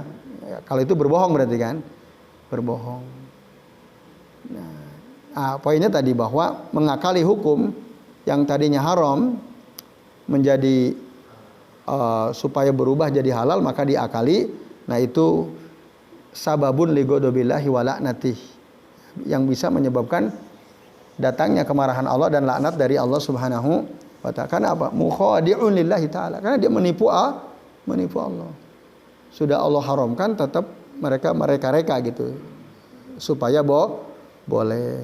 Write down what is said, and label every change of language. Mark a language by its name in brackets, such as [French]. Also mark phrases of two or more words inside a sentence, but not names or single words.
[Indonesian] Kalau itu berbohong berarti kan? Berbohong. Nah, poinnya tadi bahwa mengakali hukum yang tadinya haram menjadi supaya berubah jadi halal, maka diakali. [Arabic] Nah, itu سبب لغضب الله و لعنته, [Indonesian] yang bisa menyebabkan datangnya kemarahan Allah dan laknat dari Allah [Arabic] سبحانه وتعالى. [Indonesian] Karena apa? [Arabic] مخادع لله تعالى. [Indonesian] Karena dia menipu Allah. Sudah Allah haramkan, tetap mereka reka gitu supaya boleh.